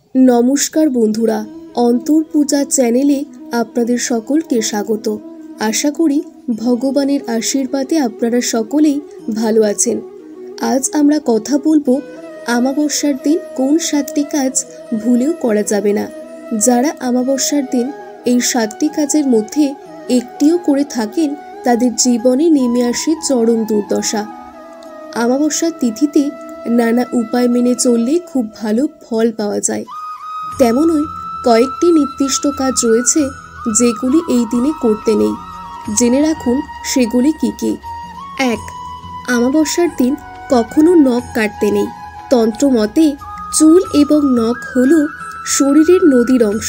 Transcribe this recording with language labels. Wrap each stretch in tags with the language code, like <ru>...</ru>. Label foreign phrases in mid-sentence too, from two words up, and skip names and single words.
<bn>নমস্কার বন্ধুরা অন্তর পূজা চ্যানেলে আপনাদের সকলকে স্বাগত। আশা করি ভগবানের আশীর্বাদে আপনারা সকলেই ভালো আছেন। আজ আমরা কথা বলবো অমাবস্যার দিন কোন 7টি কাজ ভুলেও করা যাবে না। যারা অমাবস্যার দিন এই 7টি কাজের মধ্য একটিও করে থাকেন তাদের জীবনে নেমে আসে চরম দুর্দশা। অমাবস্যা তিথিতে নানা উপায় মেনে চললে খুব ভালো ফল পাওয়া যায়। তেমনই কয়েকটি নির্দিষ্ট কাজ রয়েছে যেগুলি এই দিনে করতে নেই। জেনে রাখুন সেগুলি কি কি। 1. অমাবস্যার দিন কখনো নখ কাটতে নেই। তন্ত্র মতে চুল এবং নখ হলো শরীরের নদীর অংশ।</bn>